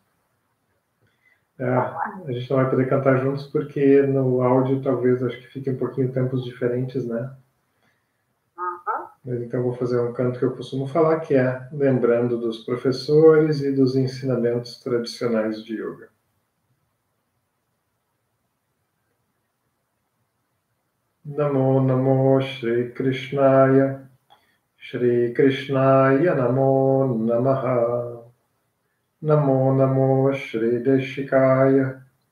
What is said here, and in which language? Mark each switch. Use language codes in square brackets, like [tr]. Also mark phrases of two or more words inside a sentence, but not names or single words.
[pt] A gente não vai poder cantar juntos porque no áudio talvez acho que fique um pouquinho tempos diferentes, né? Mas então eu vou fazer um canto que eu costumo falar, que é lembrando dos professores e dos ensinamentos tradicionais de yoga. [sa] नमो नमो श्री कृष्णाय नमो नमः नमो नमो श्री देशिकाय